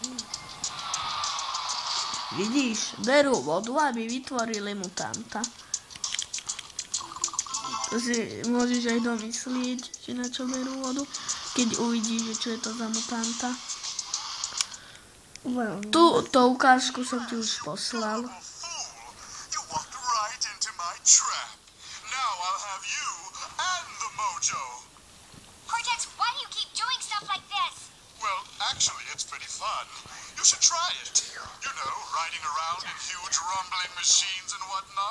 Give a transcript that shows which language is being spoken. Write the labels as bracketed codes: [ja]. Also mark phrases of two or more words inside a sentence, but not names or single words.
[sk] Vidíš, berú vodu, aby vytvorili mutanta. To si môžeš aj domyslieť, že na čo berú vodu, keď uvidíš, čo je to za mutanta. Tú ukážku som ti už poslal. [en] Actually, it's pretty fun. You should try it. You know, riding around in huge rumbling machines and whatnot.